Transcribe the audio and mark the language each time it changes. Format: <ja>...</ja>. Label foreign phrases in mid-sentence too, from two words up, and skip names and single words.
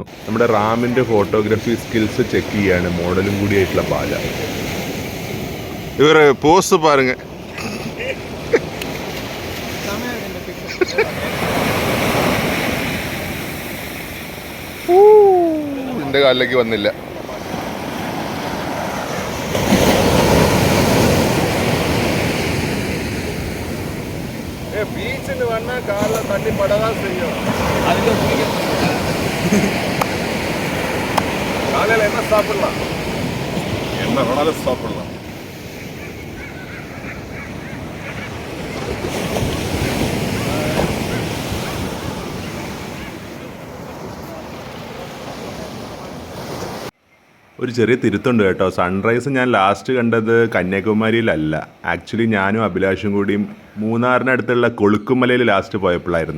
<ml>നമ്മുടെ റാമിൻ്റെ</ml> <en>photography skills check</en> <ml>ചെയ്യാണ് മോഡലും കൂടിയായിട്ടുള്ള ബാല. ഇവർ പോസ്റ്റ് പാരുങ്ങ. എൻ്റെ കാലിലേക്ക് വന്നില്ല.</ml> <ta>பீச்சுன்னு வேணா காலில் தண்ணி படதான் செய்யும். காலையில் என்ன சாப்பிடலாம், என்ன வேணாலும் சாப்பிடலாம்.</ta> <ml>ഒരു ചെറിയ തിരുത്തുണ്ട് കേട്ടോ. സൺറൈസ് ഞാൻ ലാസ്റ്റ് കണ്ടത് കന്യാകുമാരിയിലല്ല. ആക്ച്വലി ഞാനും അഭിലാഷും കൂടിയും മൂന്നാറിനടുത്തുള്ള കൊളുക്കുമലയിൽ ലാസ്റ്റ് പോയപ്പോഴായിരുന്നു.</ml>